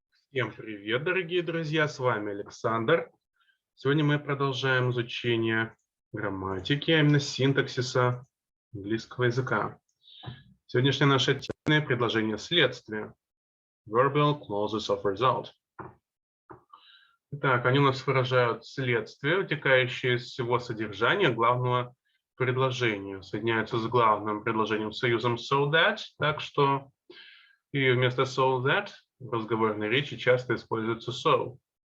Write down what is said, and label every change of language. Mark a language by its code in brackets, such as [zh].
[ru] Всем привет, дорогие друзья! С вами Александр. Сегодня мы продолжаем изучение грамматики, а именно синтаксиса английского языка. Сегодняшняя наша тема — предложение следствия. [en] Adverbial clauses of result. [ru] Итак, они у нас выражают следствие, вытекающее из всего содержания главного предложения. Соединяются с главным предложением союзом [en] so that, [ru] так что и вместо so that в разговорной речи часто используется so.